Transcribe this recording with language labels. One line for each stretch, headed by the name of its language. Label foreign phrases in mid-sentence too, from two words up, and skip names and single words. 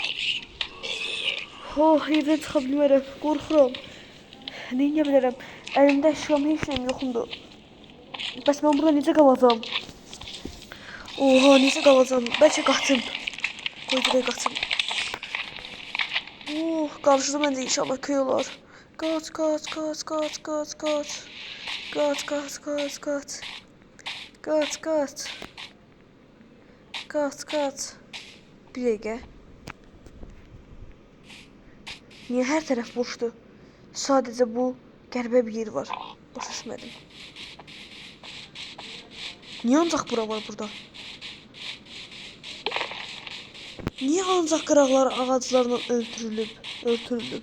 Azerbaijani: Oh, evdən çıxa bilmərəm. Qorxuram. Neyə bilərəm? Əlimdə əşyam heç nəyim yoxumdur. Bəs mən burada necə qalacam? Oha, necə qalacam? Bəlkə qaçım. Qoy dirək qaçım. Oh, qarşıda məncə inşallah köy olar. Qaç, qaç, qaç, qaç, qaç, qaç. Qaç, qaç, qaç, qaç. Qaç, qaç. Qaç, qaç. Bir dəqiqə. Niyə hər tərəf boşdur? Sadəcə bu qəribə bir yer var. Başa düşmədim. Niyə ancaq bura var burada? Niyə ancaq qıraqlar ağaclarla örtülüb?